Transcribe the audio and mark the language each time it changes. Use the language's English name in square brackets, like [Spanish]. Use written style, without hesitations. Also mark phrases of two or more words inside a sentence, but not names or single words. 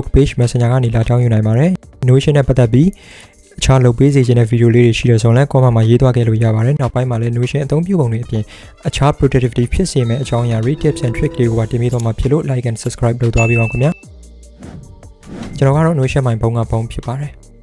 [Burmese] page Messenger ကနေလာတောင်းယူနိုင်ပါတယ် Notion နဲ့ပတ်သက်ပြီးအခြားလုပ်ပေးစေချင်တဲ့ video လေးတွေရှိတယ်ဆိုရင် comment မှာရေးသွားခဲ့လို့ရပါတယ်နောက်ပိုင်းမှာလည်း Notion အသုံးပြုပုံတွေအပြင်အခြား productivity ဖြစ်စေမယ့်အကြောင်းအရာ [English] tips and trick [Burmese] တွေကိုပါတင်ပြသွားမှာဖြစ်လို့ [English] like and subscribe [Burmese] လုပ်သွားပြီးအောင်ခင်ဗျာကျွန်တော်ကတော့ Notion မိုင်ပုံကပုံဖြစ်ပါတယ်